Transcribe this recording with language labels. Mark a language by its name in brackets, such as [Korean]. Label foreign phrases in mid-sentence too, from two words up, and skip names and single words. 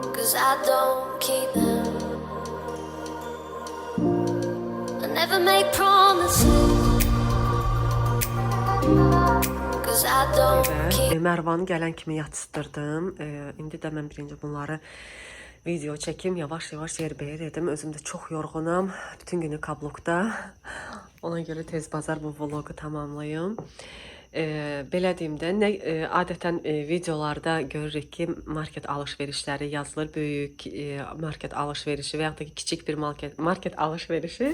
[English] 'cause I don't keep them. I never make promises, 'cause I don't keep. [Azerbaijani] Mərvanı gələn kimi yatsıdırdım. İndi də mən birinci bunları video çəkim, yavaş-yavaş yerbəyer edim. Özüm də çox yorğunam. Bütün günü kablokda. Ona görə tez bazar bu vlogu tamamlayım. Belə deyim də, adətən videolarda görürük ki, market alış-verişləri yazılır, böyük market alış-verişi və yaxud da ki, kiçik bir market alış-verişi.